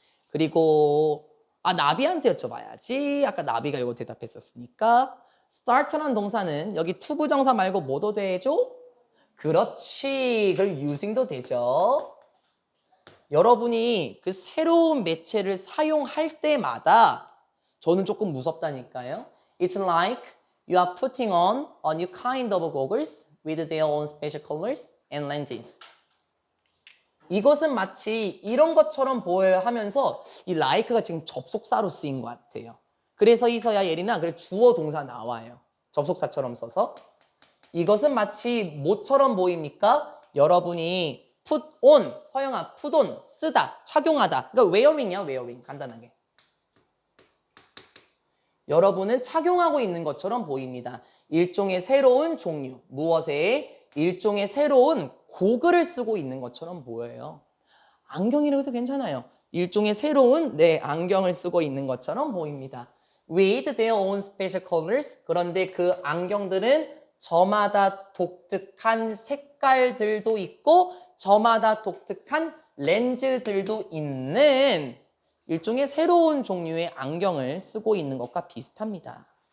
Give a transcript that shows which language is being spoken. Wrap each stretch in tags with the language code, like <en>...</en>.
<ko>그리고 나비한테 여쭤봐야지. 아까 나비가 이거 대답했었으니까 start라는 동사는 여기 투부정사 말고 뭐도 되죠? 그렇지. 그럼 using도 되죠. 여러분이 그 새로운 매체를 사용할 때마다 저는 조금 무섭다니까요.</ko> <en>It's like you are putting on a new kind of goggles with their own special colors and lenses.</en> <ko>이것은 마치 이런 것처럼 보여야 하면서 이 like가 지금 접속사로 쓰인 것 같아요. 그래서 이서야 예리나 그래 주어 동사 나와요. 접속사처럼 써서. 이것은 마치 뭐처럼 보입니까? 여러분이 put on, 서영아 put on, 쓰다, 착용하다. 그러니까 wearing이야, wearing. 간단하게. 여러분은 착용하고 있는 것처럼 보입니다. 일종의 새로운 종류, 무엇에? 일종의 새로운 고글을 쓰고 있는 것처럼 보여요. 안경이라고 해도 괜찮아요. 일종의 새로운 안경을 쓰고 있는 것처럼 보입니다.</ko> <en>With their own special colors.</en> <ko>그런데 그 안경들은 저마다 독특한 색깔들도 있고 저마다 독특한 렌즈들도 있는 일종의 새로운 종류의 안경을 쓰고 있는 것과 비슷합니다.</ko>